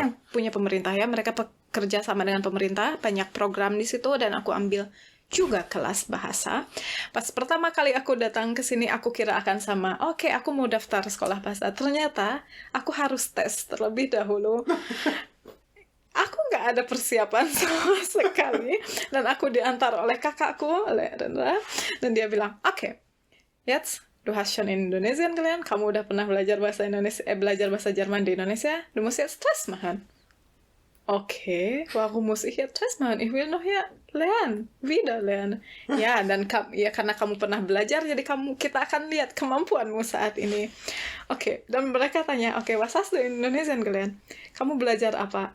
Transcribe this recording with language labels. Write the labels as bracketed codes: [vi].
[id] yang punya pemerintah ya. Mereka bekerja sama dengan pemerintah, banyak program di situ dan aku ambil juga kelas bahasa. Pas pertama kali aku datang ke sini, aku kira akan sama, oke, aku mau daftar sekolah bahasa. Ternyata aku harus tes terlebih dahulu. Aku nggak ada persiapan sama sekali. Dan aku diantar oleh kakakku, oleh Rendra. Dan dia bilang, oke, [de] jetzt, du hast schon in Indonesien gelernt. [id] Kamu udah pernah belajar bahasa Indonesia, belajar bahasa Jerman di Indonesia. [de] Du musst jetzt Test machen. Okay, warum muss ich jetzt Test machen? Ich will noch ja lernen, wieder lernen. [id] Ya, dan ya karena kamu pernah belajar, jadi kita akan lihat kemampuanmu saat ini. Oke, dan mereka tanya, oke, [de] was hast du in Indonesia gelernt? [id] Kamu belajar apa?